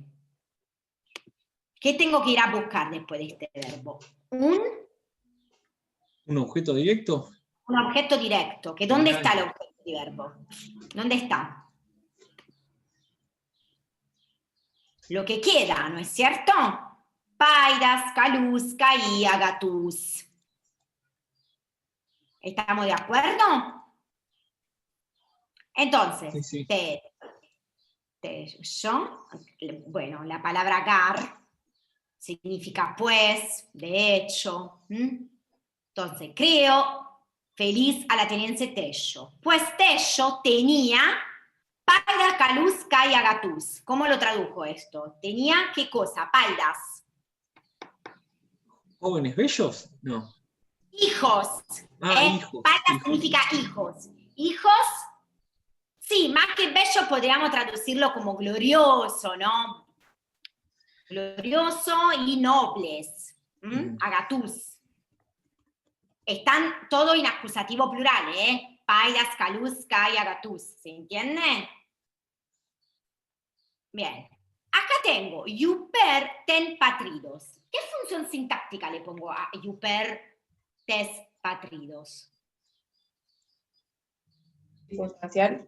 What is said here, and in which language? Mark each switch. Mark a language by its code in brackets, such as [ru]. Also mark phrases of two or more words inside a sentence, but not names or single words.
[es] ¿Qué tengo que ir a buscar después de este verbo? ¿Un objeto directo? Un objeto directo. ¿Que ¿Dónde está el objeto de verbo? ¿Dónde está? Lo que queda, ¿no es cierto? [el] παῖδας, καλούς, καὶ, ἀγαθούς. [es] ¿Estamos de acuerdo? Entonces, Sí. bueno, la palabra gar significa pues, de hecho. Entonces, creo feliz al ateniense Tello. Pues Tello tenía [el] παῖδα, καλούς, καὶ, ἀγαθούς. [es] ¿Cómo lo tradujo esto? ¿Tenía qué cosa? Paidas. ¿Jóvenes bellos? No. Hijos. Hijos. Paida significa hijos. Hijos, sí, más que bello podríamos traducirlo como glorioso, ¿no? Glorioso y nobles. Agatus. Están todo en acusativo plural, ¿eh? [el] παῖδας, καλούς, καὶ, ἀγαθούς. [es] ¿Se entiende? Bien. Acá tengo [el] ὑπὲρ τῆς πατρίδος. [es] ¿Qué función sintáctica le pongo a [el] ὑπὲρ τῆς πατρίδος? [es] Circunstancial.